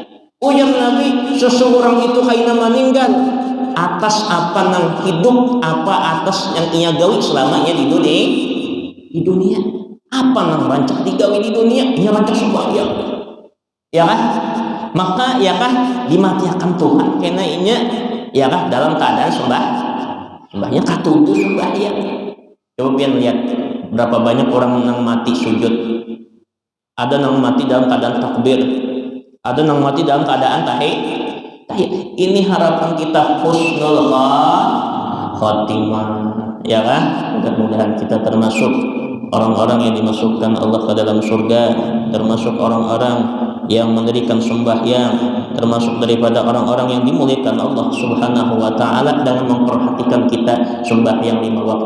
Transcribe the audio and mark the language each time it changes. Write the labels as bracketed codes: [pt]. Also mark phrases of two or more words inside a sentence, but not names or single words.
[bjn] Ujar Nabi, seseorang itu kaina meninggal atas apa nang hidup, apa atas yang ia gawi selamanya di dunia. Apa nang rancak digawi di dunia? Ia rancak sembahyang. Ya kan? Maka ya kan dimatiakan Tuhan karena inya ya kan dalam keadaan sembahnya katuju sembahyang. [id] Coba pian lihat berapa banyak orang yang mati sujud. Ada yang mati dalam keadaan takbir, ada yang mati dalam keadaan tahiyat. Ini harapan kita [ar] حسن الخاتمة, [id] ya kan? Mudah-mudahan kita termasuk orang-orang yang dimasukkan Allah ke dalam surga, termasuk orang-orang yang mendirikan sembahyang, termasuk daripada orang-orang yang dimuliakan Allah [ar] سبحانه وتعالى [id] dengan memperhatikan kita sembahyang 5 waktu.